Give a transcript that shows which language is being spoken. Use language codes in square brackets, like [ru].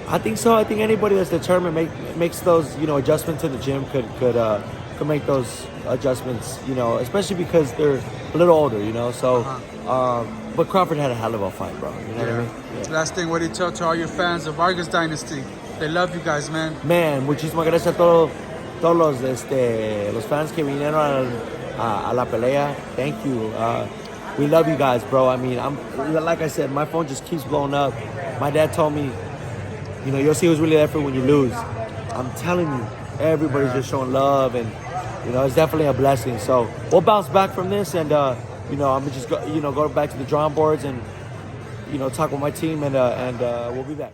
[en] I think so. I think anybody that's determined makes those adjustments in the gym could make those adjustments, especially because they're a little older, So, but Crawford had a hell of a fight, bro. You know what I mean? Yeah. Last thing, what do you tell to all your fans, the Vargas dynasty? They love you guys, man. [es] Man, muchísimas gracias a todos los fans que vinieron a la pelea. [en] Thank you. We love you guys, bro. I mean, like I said, my phone just keeps blowing up. My dad told me, you'll see who's really there for when you lose. I'm telling you, everybody's just showing love, and it's definitely a blessing. So we'll bounce back from this, and I'm gonna just go back to the drawing boards and talk with my team, and we'll be back.